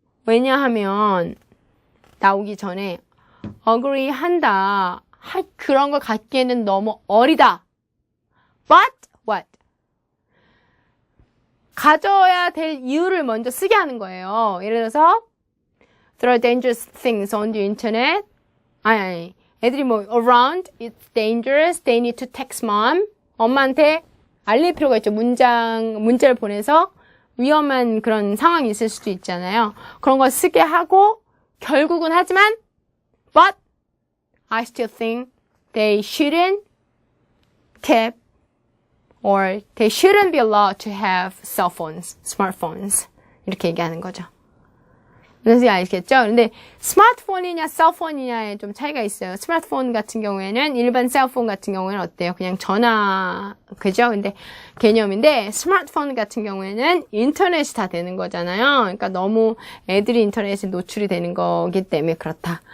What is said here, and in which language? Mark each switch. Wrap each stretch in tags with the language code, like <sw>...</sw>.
<ko>왜냐하면 나오기 전에 agree 한다. 그런 걸 갖기에는 너무 어리다.</ko> <en>But what?</en> <ko>가져야 될 이유를 먼저 쓰게 하는 거예요. 예를 들어서</ko> <en>there are dangerous things on the internet.</en> <ko>아니. 애들이 뭐</ko> <en>around, it's dangerous, they need to text mom.</en> <ko>엄마한테 알릴 필요가 있죠. 문자를 보내서 위험한 그런 상황이 있을 수도 있잖아요. 그런 걸 쓰게 하고 결국은 하지만</ko> <en>but I still think they shouldn't keep or they shouldn't be allowed to have cell phones, smartphones.</en> <ko>이렇게 얘기하는 거죠. 무슨 말인지 알겠죠? 근데 스마트폰이냐 셀폰이냐에 좀 차이가 있어요. 스마트폰 같은 경우에는 일반 셀폰 같은 경우에는 어때요? 그냥 전화 그죠? 근데 개념인데 스마트폰 같은 경우에는 인터넷이 다 되는 거잖아요. 그러니까 너무 애들이 인터넷에 노출이 되는 거기 때문에 그렇다.</ko>